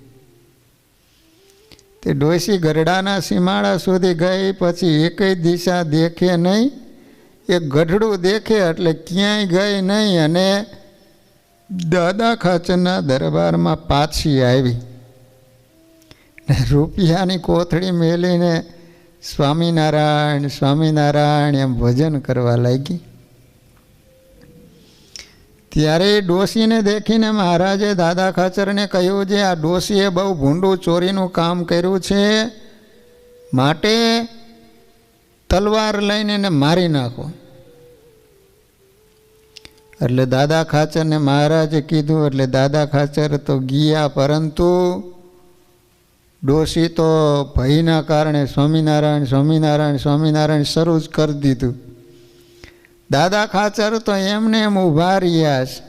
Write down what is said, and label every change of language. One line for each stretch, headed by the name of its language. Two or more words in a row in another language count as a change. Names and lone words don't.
Gujarati: તે ડોસી ગરડાના સીમાડા સુધી ગઈ, પછી એકય દિશા દેખે નહીં, એક ગઢડૂ દેખે એટલે ક્યાંય ગઈ નહીં અને દાદા ખાચરના દરબાર મેં પાછી આવી ને રૂપિયાની કોથડી મેલીને સ્વામીનારાયણ સ્વામીનારાયણ એમ ભજન કરવા લાગી। ત્યારે ડોસીને દેખીને મહારાજે દાદા ખાચરને કહ્યું જે આ ડોસીએ બહુ ભૂંડૂ ચોરીનું કામ કર્યું છે, માટે તલવાર લઈને એને મારી નાખો। એટલે દાદા ખાચરને મહારાજે કીધું એટલે દાદા ખાચર તો ગયા, પરંતુ ડોશી તો ભયના કારણે સ્વામિનારાયણ સ્વામિનારાયણ સ્વામિનારાયણ શરૂ જ કરી દીધું. દાદા ખાચર તો એમને એમ ઊભા રહ્યા છે.